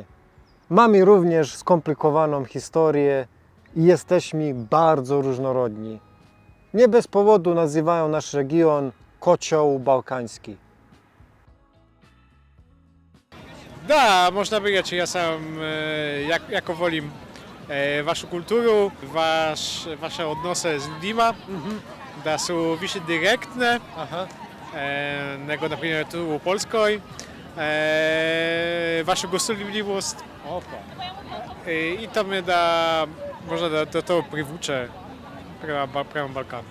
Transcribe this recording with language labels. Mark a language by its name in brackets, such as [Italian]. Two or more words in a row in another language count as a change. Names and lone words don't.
[Polish] Mamy również skomplikowaną historię i jesteśmy bardzo różnorodni. Nie bez powodu nazywają nasz region Kocioł Bałkański. [Croatian] Da, [Polish] można powiedzieć, [Croatian] ja sam jako volim vašu kulturu, vaše odnose s ljudima, da su više direktne nego na primjer tu u Poljskoj, vašu gostoljubivost i to mnie da možda da to privuče prema Balkanu.